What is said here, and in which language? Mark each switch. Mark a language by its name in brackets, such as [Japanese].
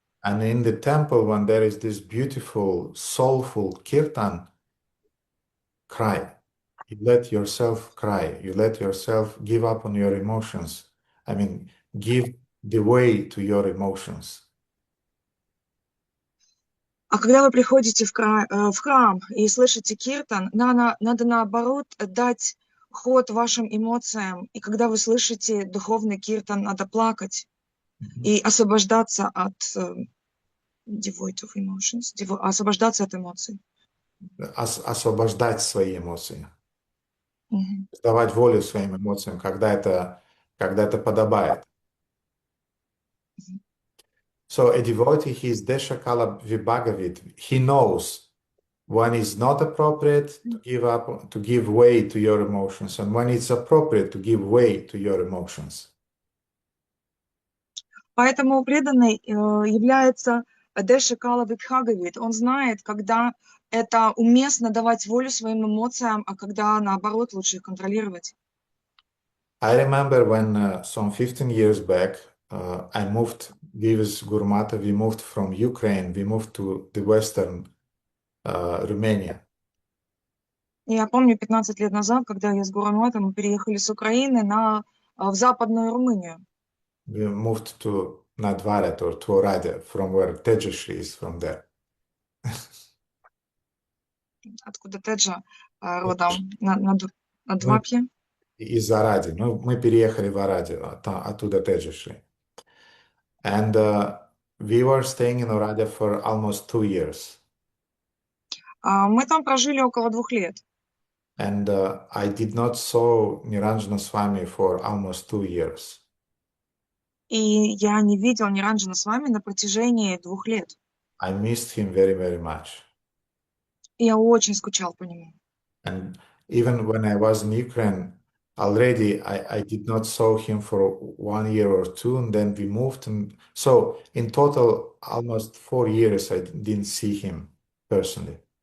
[English] And in the temple, when there is this beautiful, soulful kirtan, cry. You let yourself cry. You let yourself give up on your emotions. I mean, give the way to your emotions. [Russian] А когда вы приходите в храм и слышите киртан, надо наоборот дать ход вашим эмоциям. И когда вы слышите духовный киртан, надо плакать и освобождаться от [English] devoid of emotions, [Russian] освобождаться от эмоций. Освобождать свои эмоции. Давать волю своим эмоциям, когда это подобает. [English] So a devotee, he is Deshakala Vibhagavit. He knows when it's not appropriate to give up, to give way to your emotions, and when it's appropriate to give way to your emotions. [Russian] Поэтому преданный является Дешакала Вибхагавит. Он знает, когда это уместно давать волю своим эмоциям, а когда, наоборот, лучше их контролировать. [English] I remember when some 15 years back, I moved, we with Guru Mata, we moved from Ukraine, we moved to the Western Romania. [Russian] Я помню 15 лет назад, когда я с Гуру Матом переехали с Украины в Западную Румынию. [English] we moved to Nadvaret or to Oradea, from where Tejashri is from there. [Russian] Откуда Теджа родом? На Мы Двапье? из Оради. Ну, мы переехали в Орадию, оттуда Тejashri. [English] And we were staying in Oradea for almost 2 years. [Russian] Мы там прожили около 2 лет. [English] And I did not saw Niranjana Swami for almost 2 years. [Russian] И я не видел Ниранджана с вами на протяжении 2 лет. [English] I missed him very, very much. [Russian] И я очень скучал по нему. [English] And even when I was in Ukraine, already I did not saw him for 1 year or two, and then we moved. And so in total, almost 4 years, I didn't see him personally.